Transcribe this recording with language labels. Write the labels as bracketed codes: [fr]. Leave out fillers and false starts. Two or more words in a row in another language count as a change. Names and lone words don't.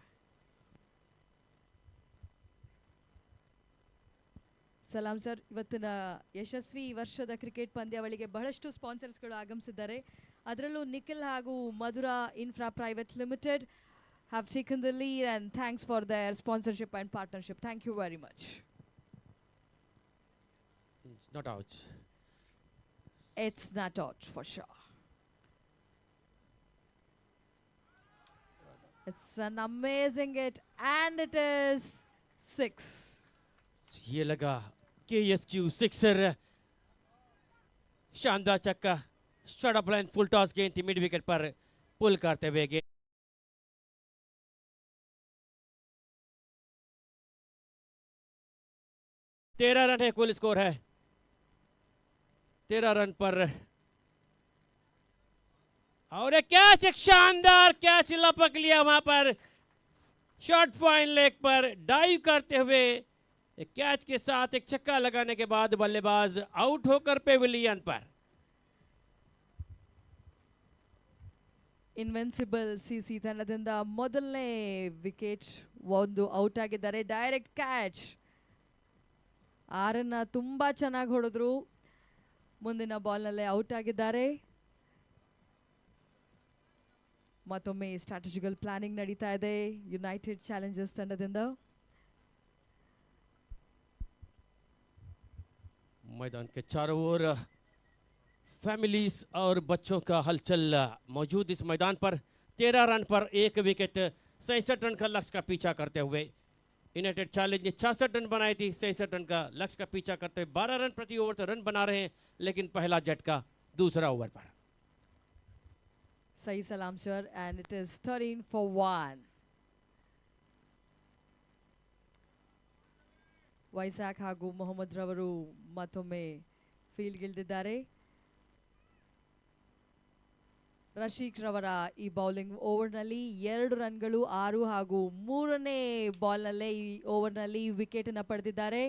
[kn] ಸಲಾಂ ಸರ್, ಇವತ್ತಿನ ಯಶಸ್ವಿ ವರ್ಷದ ಕ್ರಿಕೆಟ್ ಪಂದ್ಯಾವಳಿಗೆ ಬಹಳಷ್ಟು ಸ್ಪಾನ್ಸರ್ಸ್ಗಳು ಆಗಮಿಸಿದ್ದಾರೆ. ಅದರಲ್ಲೂ ನಿಖಿಲ್ ಹಾಗೂ ಮಧುರಾ ಇನ್ಫ್ರಾ ಪ್ರೈವೇಟ್ ಲಿಮಿಟೆಡ್ [en] have taken the lead, and thanks for their sponsorship and partnership. Thank you very much. It's not out. It's not out for sure. It's an amazing hit, and it is 6. [hi] ये लगा KSQ सिक्सर. शानदार चक्का. [en] straight up line full toss [hi] गेंद थी [en] mid wicket [hi] पर पुल करते हुए गेंद. 13 रन है कुल स्कोर है. 13 रन पर और एक कैच, एक शानदार कैच लपक लिया वहां पर [en] short point leg [hi] पर डाइव करते हुए. एक कैच के साथ एक छक्का लगाने के बाद बल्लेबाज आउट होकर पेविलियन पर. [kn] ಇನ್ವೆನ್ಸಿಬಲ್ ಸಿಸಿ ತಂಡದಿಂದ ಮೊದಲನೇ ವಿಕೆಟ್ ಒಂದು ಔಟ್ ಆಗಿದ್ದಾರೆ. [en] direct catch. [kn] ಆರನ್ನ ತುಂಬಾ ಚೆನ್ನಾಗಿ ಹೊಡೆದ್ರು. ಮುಂದಿನ ಬಾಲ್ನಲ್ಲೇ ಔಟ್ ಆಗಿದ್ದಾರೆ. ಮತ್ತೊಮ್ಮೆ [en] strategical planning [kn] ನಡೀತಾ ಇದೆ ಯುನೈಟೆಡ್ ಚಾಲೆಂಜರ್ಸ್ ತಂಡದಿಂದ. [hi] मैदान के चारों ओर फैमिलीज और बच्चों का हलचल मौजूद इस मैदान पर. 13 रन पर एक विकेट 67 रन का लक्ष्य का पीछा करते हुए यूनाइटेड चैलेंज ने 66 रन बनाई थी. 67 रन का लक्ष्य का पीछा करते हुए 12 रन प्रति ओवर तो रन बना रहे हैं, लेकिन पहला झटका दूसरा ओवर पर. सही सलाम सर, [en] and it is 13 for 1. [kn] ವೈಸಾಖ್ ಹಾಗೂ ಮೊಹಮ್ಮದ್ ರವರು ಮತ್ತೊಮ್ಮೆ ಫೀಲ್ಡ್ಗಿಳಿದಿದ್ದಾರೆ. ರಶೀಕ್ ರವರ ಈ ಬೌಲಿಂಗ್ ಓವರ್ನಲ್ಲಿ 2 ರನ್ಗಳು 6 ಹಾಗೂ 3ನೇ ಬಾಲ್ನಲ್ಲೇ ಈ ಓವರ್ನಲ್ಲಿ ವಿಕೆಟ್ ಅನ್ನು ಪಡೆದಿದ್ದಾರೆ.